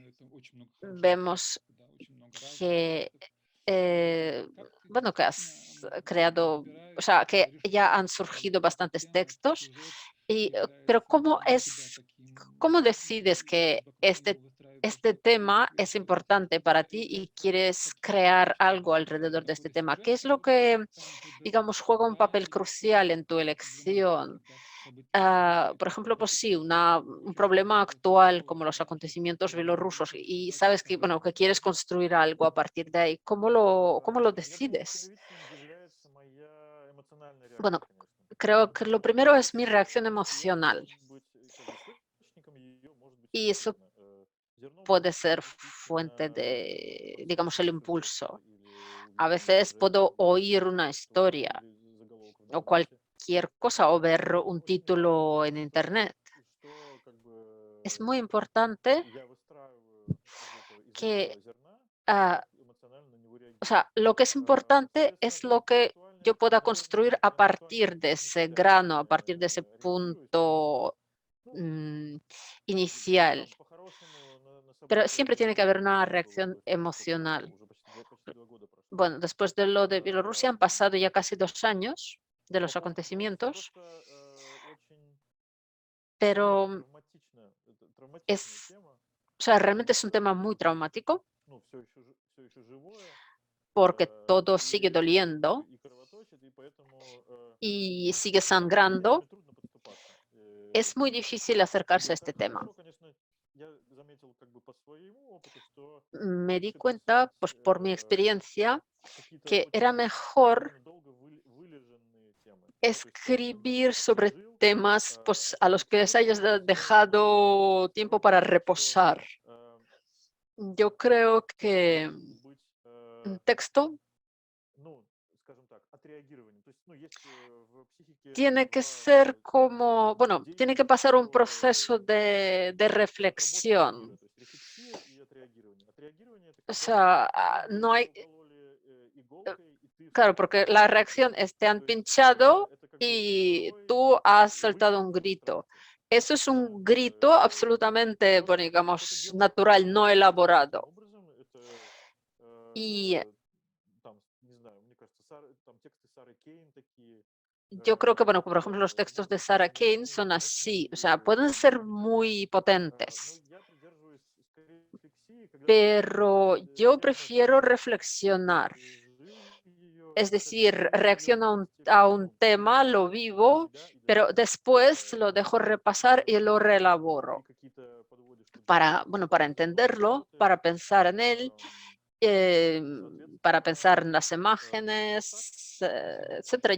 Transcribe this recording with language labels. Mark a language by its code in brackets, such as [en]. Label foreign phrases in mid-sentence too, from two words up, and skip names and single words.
[es] Vemos que, bueno, que has creado, o sea, que ya han surgido bastantes textos, pero ¿cómo decides que este tema es importante para ti y quieres crear algo alrededor de este tema? ¿Qué es lo que, digamos, juega un papel crucial en tu elección? Por ejemplo, pues sí, un problema actual como los acontecimientos bielorrusos y sabes que, bueno, que quieres construir algo a partir de ahí. ¿Cómo lo [ru] Я думаю, [es] decides? [ru] первичным является моя эмоциональная [es] Bueno, [ru] реакция, конечно. [es] creo que lo primero es mi reacción [ru] Я [es] emocional [ru] могу быть, как бы, источником ее может быть [es] y [ru] что [es] eso [ru] угодно. Зерно может [es] puede [ru] быть [es] ser fuente [ru] действительно [es] de, digamos, el [ru] процесс [es] impulso. [ru] или [es] A [ru] увиденное [es] veces puedo [ru] движение, [es] oír una historia [ru] прочитанный заголовок в [es] o [ru] интернете. [es] cualquier cosa o ver un [ru] Очень важно, [es] título en internet. [ru] что как [es] Es [ru] бы [es] muy importante [ru] я выстраиваю из [es] que, [ru] этого зерна и ah, как эмоционально на него [es] o [ru] реагирую. [es] sea, lo que es importante [ru] Соответственно, [es] es lo que yo pueda construir a [ru] я на актуальные [es] partir de [ru] темы не [es] ese [ru] всегда [es] grano, a partir de ese [ru] реагирую серьезно. [es] punto [ru] Ну, [es] inicial. [ru] там, по-хорошему, на [es] Pero [ru] события [es] siempre tiene que haber una [ru] Беларуси было [es] reacción [ru] спустя сколько там, [es] emocional. [ru] уже почти 2 года прошло. [es] Bueno, después de lo de Bielorrusia han pasado ya casi 2 años de [ru] По [es] los [ru] поводу Беларуси [es] acontecimientos, [ru] просто очень [es] pero [ru] травматичная тема, [es] o sea, realmente [ru] потому [es] es un [ru] что, [es] tema muy traumático [ru] ну, все еще живое, [es] porque todo sigue [ru] и как бы [es] doliendo [ru] и кровоточит, и поэтому [es] y [ru] ну, [es] sigue [ru] к такими [es] sangrando. [ru] темами трудно подступаться. [es] Es muy difícil acercarse a este tema. [ru] Хорошо, конечно, я заметил как бы по своему опыту, что [es] Me di [ru] лучше [es] cuenta, [ru] писать [es] pues por mi experiencia, [ru] какие-то [es] que era [ru] очень [es] mejor [ru] довольно долго вылеженные темы. Да, то есть когда ты как бы [es] escribir sobre [ru] пережил, [es] temas pues, a los [ru] особенно [es] que les hayas [ru] сейчас [es] dejado tiempo [ru] строго [es] para [ru] говорят, что [es] reposar. Yo creo [ru] текст [es] que [ru] должен быть, [es] un texto [ru] ну, скажем так, отреагированием. То есть, ну, есть в психике [es] tiene que [ru] два [es] ser como, bueno, tiene que [ru] действия, [es] pasar un [ru] которые [es] proceso de [ru] работают [es] reflexión. [ru] параллельно, то есть рефлексия и отреагирование. Отреагирование это [es] O [ru] когда [es] sea, no [ru] тебе [es] hay, [ru] укололи иголкой, и ты [es] claro, [ru] вскочил [es] porque [ru] на [es] la [ru] ноги. [es] reacción es te han [ru] То есть [es] pinchado [ru] это как бы [es] y [ru] сырой [es] tú has soltado [ru] выплеск [es] un grito. [ru] страсти. [es] Eso es [ru] Да? [es] un grito absolutamente, [ru] То, [es] bueno, [ru] что кто-то [es] digamos, [ru] делает [es] natural, no [ru] естественным [es] elaborado. [ru] образом, это [es] Y [ru] там, не знаю, мне кажется, там тексты Сары Кейн такие, [es] yo creo que, bueno, por ejemplo, los [ru] которые [es] textos de Sarah Kane son [ru] очень [es] así, o sea, pueden ser [ru] глубокие. [es] muy [ru] Но [es] potentes. [ru] я придерживаюсь скорее рефлексии, [es] pero yo prefiero reflexionar. Es decir, reacciono a un tema, lo vivo, pero después lo dejo repasar y lo reelaboro para entenderlo, para pensar en él, para pensar en las imágenes, etcétera.